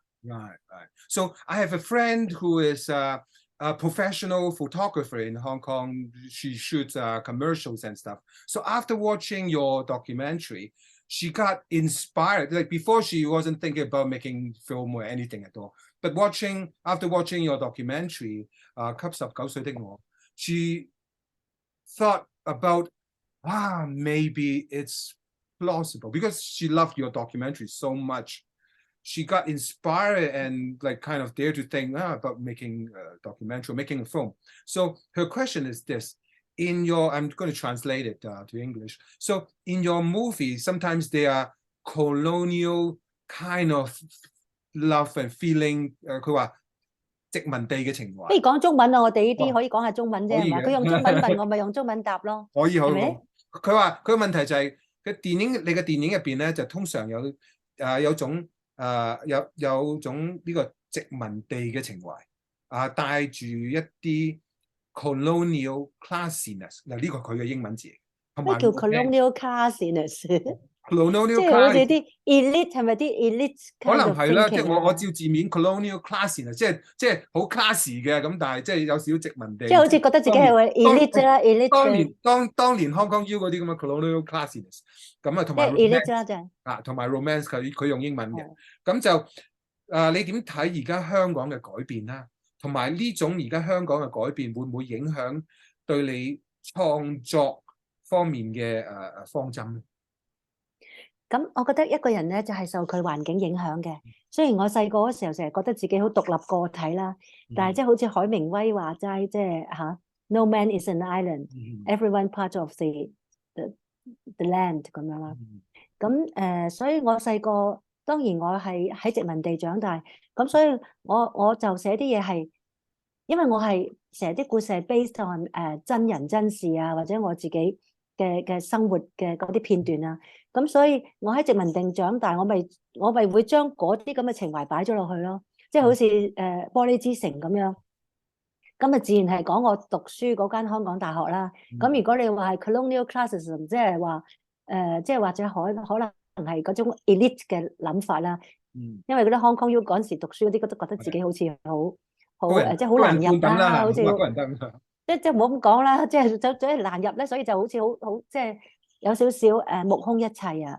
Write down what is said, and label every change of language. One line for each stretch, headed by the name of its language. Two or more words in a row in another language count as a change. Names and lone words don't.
English: So I have a friend who is a professional photographer in Hong Kong. She shoots commercials and stuff. So after watching your documentary, she got inspired. Like before, she wasn't thinking about making film or anything at all. But after watching your documentary, 給十九歲的我, she thought about, maybe it's plausible, because she loved your documentary so much. She got inspired and like kind of dared to think about making a documentary, making a film. So her question is this: I'm going to translate it to English. So in your movie, sometimes they are colonial kind of love and feeling.
Cantonese: 佢話殖民地嘅情懷。不如講中文啊！我哋呢啲可以講下中文啫，係嘛？佢用中文問我，咪用中文答咯。可以，佢話佢個問題就係你嘅電影入邊咧，就通常有種呢個殖民地嘅情懷帶住一啲
English: colonial classiness。
Cantonese: 嗱，呢個佢嘅英文字。咩叫
English: colonial classiness？
Cantonese: 即係好似啲 elite 係咪啲 elite？可能係啦，即係我照字面
English: colonial class
Cantonese: 即係好 classy 嘅咁，但係即係有少少殖民地，即係好似覺得自己係 elite 啦 ，elite 當年 Hong Kong U 嗰啲咁嘅
English: colonial classiness，
Cantonese: 咁啊同埋 elite 啦，就係同埋 romance 佢用英文嘅，咁就你點睇而家香港嘅改變啦？同埋呢種而家香港嘅改變會唔會影響對你創作方面嘅方針咧？咁我覺得一個人咧就係受佢環境影響嘅。雖然我細個嗰時候成日覺得自己好獨立個體啦，但係即係好似海明威話齋，即係
English: No man is an island, everyone part of the land
Cantonese: 咁樣啦。咁所以我細個當然我係喺殖民地長大，咁所以我就寫啲嘢係，因為我係成日啲故事係
English: based on
Cantonese: 真人真事啊，或者我自己嘅生活嘅嗰啲片段啊。咁所以我喺殖民地長大，我咪會將嗰啲咁嘅情懷擺咗落去咯，即係好似玻璃之城咁樣。咁啊，自然係講我讀書嗰間香港大學啦。咁如果你話係
English: colonial classism，
Cantonese: 即係話即係或者可能係嗰種 elite 嘅諗法啦。因為嗰啲 Hong Kong U 嗰陣時讀書嗰啲，都覺得自己好似好即係好難入啦，好似即係唔好咁講啦，即係難入咧，所以就好似好即係有少少目空一切啊。